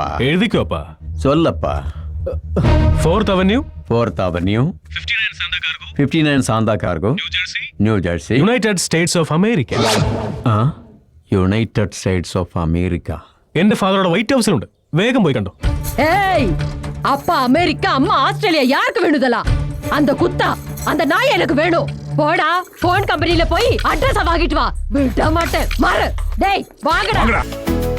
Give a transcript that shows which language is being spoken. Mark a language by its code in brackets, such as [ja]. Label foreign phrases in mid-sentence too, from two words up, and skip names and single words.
[ml] എഴുതിക്കോ അപ്പാ. ചൊല്ലപ്പാ. 4th Avenue, 4th Avenue, 59 Santa Cargo, New Jersey, യുണൈറ്റഡ് സ്റ്റേറ്റ്സ് ഓഫ് അമേരിക്ക. യുണൈറ്റഡ് സ്റ്റേറ്റ്സ് ഓഫ് അമേരിക്ക. എന്റെ ഫാദറോടെ വൈറ്റ് ഹൗസിലുണ്ട്. വേഗം പോയി കണ്ടോ. [ta] ஏய் அப்பா அமெரிக்கா அம்மா ஆஸ்திரேலியா யாருக்கு வேணுதலா? அந்த குத்தா அந்த நாய் எனக்கு வேணும். போடா போன் கம்பெனில போய் அட்ரஸ் வாங்கிட்டு வா. விட மாட்டேன். மாறு. டேய் வாங்கடா.